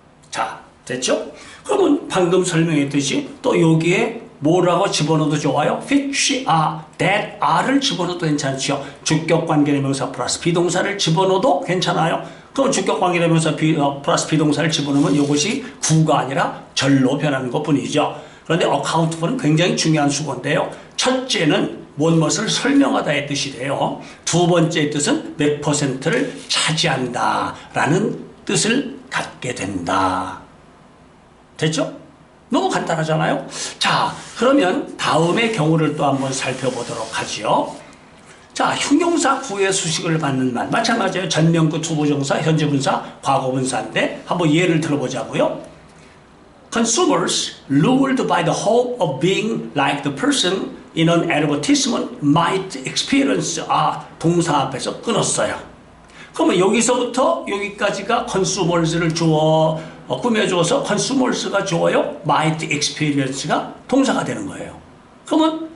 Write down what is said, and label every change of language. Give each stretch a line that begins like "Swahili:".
Korean: 자, 됐죠? 그러면 방금 설명했듯이 또 여기에 뭐라고 집어넣어도 좋아요?
English: which are, that are
Korean: 를 집어넣어도 괜찮죠? 주격 관계대명사 플러스 비동사를 집어넣어도 괜찮아요? 그럼 주격 관계대명사 플러스 비동사를 집어넣으면 이것이 구가 아니라 절로 변하는 것뿐이죠. 그런데
English: account for
Korean: 는 굉장히 중요한 수고인데요. 첫째는 무엇을 설명하다의 뜻이 돼요. 두 번째 뜻은 몇 퍼센트를 차지한다 라는 뜻을 갖게 된다. 됐죠? 너무 간단하잖아요? 자, 그러면 다음의 경우를 또 한번 살펴보도록 하죠. 자, 형용사 구의 수식을 받는 말. 마찬가지예요. 전명구, 투부정사, 현재분사, 과거분사인데 한번 예를 들어보자고요.
English: Consumers lured by the hope of being like the person in an advertisement might experience.
Korean: 동사 앞에서 끊었어요. 그러면 여기서부터 여기까지가 consumers를 꾸며줘서 consumers가 주어요.
English: might experience
Korean: 가 동사가 되는 거예요. 그러면